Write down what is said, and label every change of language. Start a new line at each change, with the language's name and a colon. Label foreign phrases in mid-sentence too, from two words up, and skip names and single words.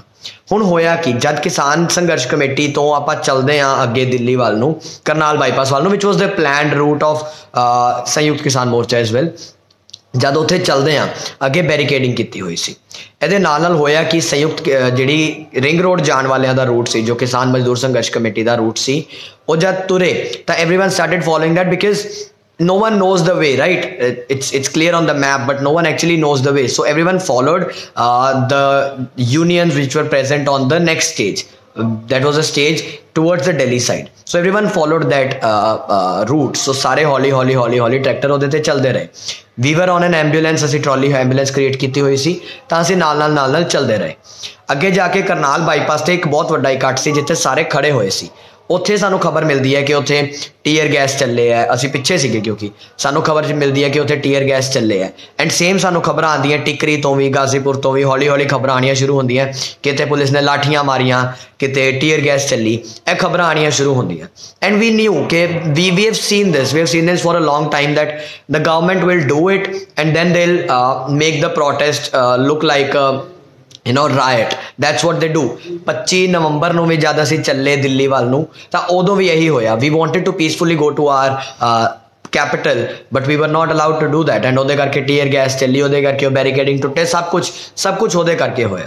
Punjabi: ਹੁਣ ਹੋਇਆ ਕਿ ਜਦ ਕਿਸਾਨ ਸੰਘਰਸ਼ ਕਮੇਟੀ ਤੋਂ ਆਪਾਂ ਚੱਲਦੇ ਹਾਂ ਅੱਗੇ ਦਿੱਲੀ ਵੱਲ ਨੂੰ, ਕਰਨਾਲ ਬਾਈਪਾਸ ਵੱਲ ਨੂੰ,
English: which was the planned route of Sanyukt Kisan Morcha as well.
Punjabi: ਜਦ ਉੱਥੇ ਚੱਲਦੇ ਹਾਂ ਅੱਗੇ ਬੈਰੀਕੇਡਿੰਗ ਕੀਤੀ ਹੋਈ ਸੀ। ਇਹਦੇ ਨਾਲ ਹੋਇਆ ਕਿ ਸੰਯੁਕਤ ਜਿਹੜੀ ਰਿੰਗ ਰੋਡ ਜਾਣ ਵਾਲਿਆਂ ਦਾ ਰੂਟ ਸੀ, ਜੋ ਕਿਸਾਨ ਮਜ਼ਦੂਰ ਸੰਘਰਸ਼ ਕਮੇਟੀ ਦਾ ਰੂਟ ਸੀ, ਉਹ ਜਦ ਤੁਰੇ ਤਾਂ
English: everyone started following that because no one knows the way, right? It's clear on the map, but no one actually knows the way, so everyone followed the unions which were present on the next stage. That was a stage towards the Delhi side, so everyone followed that route.
Punjabi: So ਸਾਰੇ ਹੌਲੀ ਟ੍ਰੈਕਟਰ ਉਹਦੇ ਤੇ ਚੱਲਦੇ ਰਹੇ।
English: we were on an ambulance,
Punjabi: ਅਸੀਂ
English: trolley ambulance create
Punjabi: ਕੀਤੀ ਹੋਈ ਸੀ, ਤਾਂ ਅਸੀਂ ਨਾਲ ਚੱਲਦੇ ਰਹੇ। ਅੱਗੇ ਜਾ ਕੇ ਕਰਨਾਲ ਬਾਈਪਾਸ ਤੇ ਇੱਕ ਬਹੁਤ ਵੱਡਾ ਇਕੱਠ ਸੀ ਜਿੱਥੇ ਸਾਰੇ ਖੜੇ ਹੋਏ ਸੀ। ਉੱਥੇ ਸਾਨੂੰ ਖਬਰ ਮਿਲਦੀ ਹੈ ਕਿ ਉੱਥੇ
English: tear gas
Punjabi: ਚੱਲੇ ਹੈ। ਅਸੀਂ ਪਿੱਛੇ ਸੀਗੇ ਕਿਉਂਕਿ ਸਾਨੂੰ ਖਬਰ ਮਿਲਦੀ ਹੈ ਕਿ ਉੱਥੇ
English: tear gas
Punjabi: ਚੱਲੇ ਹੈ।
English: and same
Punjabi: ਸਾਨੂੰ ਖਬਰਾਂ ਆਉਂਦੀਆਂ ਟਿਕਰੀ ਤੋਂ ਵੀ, ਗਾਜ਼ੀਪੁਰ ਤੋਂ ਵੀ, ਹੌਲੀ ਖਬਰਾਂ ਆਉਣੀਆਂ ਸ਼ੁਰੂ ਹੁੰਦੀਆਂ, ਕਿਤੇ ਪੁਲਿਸ ਨੇ ਲਾਠੀਆਂ ਮਾਰੀਆਂ, ਕਿਤੇ
English: tear gas
Punjabi: ਚੱਲੀ, ਇਹ ਖਬਰਾਂ ਆਉਣੀਆਂ ਸ਼ੁਰੂ ਹੁੰਦੀਆਂ।
English: and we knew ਕਿ we have seen this for a long time that the government will do it and then they'll make the protest look like ਰਾਇਟ। that's what they do.
Punjabi: 25 ਨਵੰਬਰ ਨੂੰ ਵੀ ਜਦ ਅਸੀਂ ਚੱਲੇ ਦਿੱਲੀ ਵੱਲ ਨੂੰ ਤਾਂ ਉਦੋਂ ਵੀ ਇਹੀ ਹੋਇਆ।
English: we wanted to peacefully go to our capital but we were not allowed to do that.
Punjabi: ਐਂਡ ਉਹਦੇ ਕਰਕੇ
English: tear gas
Punjabi: ਚੱਲੀ, ਉਹਦੇ ਕਰਕੇ ਉਹ ਬੈਰੀਕੇਡਿੰਗ ਟੁੱਟੇ, ਸਭ ਕੁਝ ਉਹਦੇ ਕਰਕੇ ਹੋਇਆ।